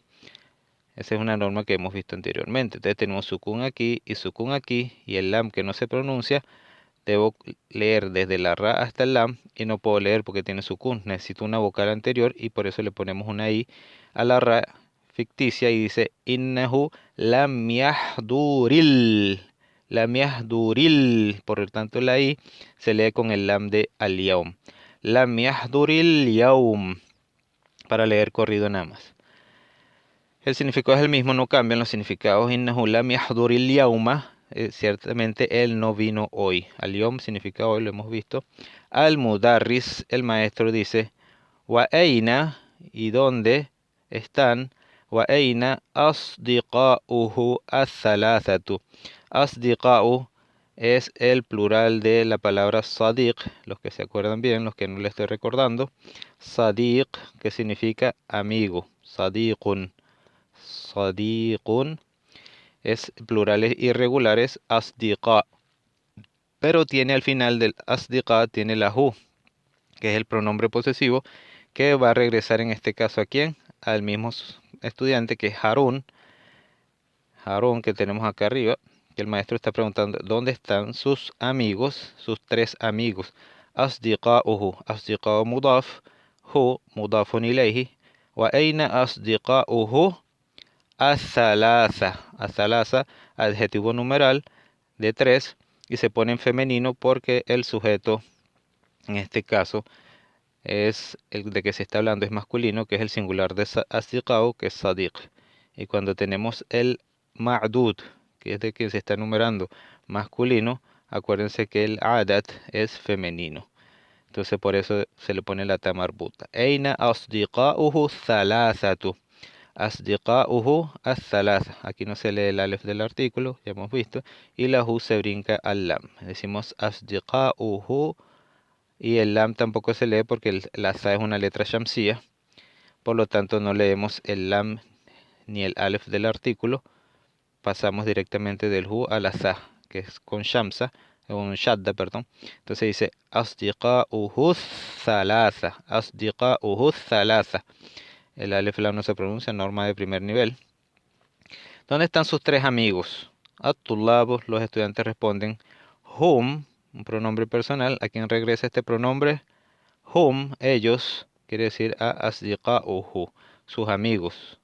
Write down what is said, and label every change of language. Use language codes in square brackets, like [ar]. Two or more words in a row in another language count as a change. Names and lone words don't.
[es] Esa es una norma que hemos visto anteriormente. Entonces tenemos sukun aquí y el lam que no se pronuncia, debo leer desde la ra hasta el lam y no puedo leer porque tiene sukun, necesito una vocal anterior y por eso le ponemos una i a la ra ficticia y dice [ar] إنه لم يحضر. لم يحضر, [es] por lo tanto la i se lee con el lam de al-yawm. [ar] لم يحضر اليوم, [es] para leer corrido nada más. El significado es el mismo, no cambian los significados. [ar] إنه لم يحضر اليوم, [es] ciertamente él no vino hoy. Al-yawm significa hoy, lo hemos visto. Al-mudarris, el maestro, dice [ar] وأين, [es] y dónde están, [ar] وأين أصدقاؤه الثلاثة. [es] Asdiqa'u es el plural de la palabra sadiq, los que se acuerdan bien, los que no le estoy recordando. Sadiq, que significa amigo. Sadiqun. Sadiqun es plurales irregulares, asdiqa. Pero tiene al final del asdiqa, tiene la hu, que es el pronombre posesivo, que va a regresar en este caso a quién, al mismo estudiante que es Harun. Harun que tenemos acá arriba, que el maestro está preguntando dónde están sus amigos, sus tres amigos. [ar] أصدقاؤه، أصدقاء مضاف، هو مضاف إليه, وأين أصدقاؤه الثلاثة. Athalasa, [es] adjetivo numeral de tres, y se pone en femenino porque el sujeto, en este caso, es el de que se está hablando, es masculino, que es el singular de asdiqao, que es sadiq. Y cuando tenemos el ma'dud, que es de quien se está numerando, masculino, acuérdense que el adat es femenino. Entonces por eso se le pone la ta marbuta. [ar] أين أصدقاؤه ثلاثة. أصدقاؤه الثلاثة. [es] Aquí no se lee el alef del artículo, ya hemos visto, y la hu se brinca al lam. Decimos asdiqauhu y el lam tampoco se lee porque la za es una letra shamsiyya, por lo tanto no leemos el lam ni el alef del artículo, pasamos directamente del hu a la za, que es con shamsa, con shadda, perdón. Entonces dice [ar] أصدقاؤه ثلاثة، أصدقاؤه ثلاثة. [es] El alef lam no se pronuncia, norma de primer nivel. ¿Dónde están sus tres amigos? At-tullabu, los estudiantes responden hum, un pronombre personal. ¿A quién regresa este pronombre? Hum, ellos, quiere decir a asdiqauhu, sus amigos.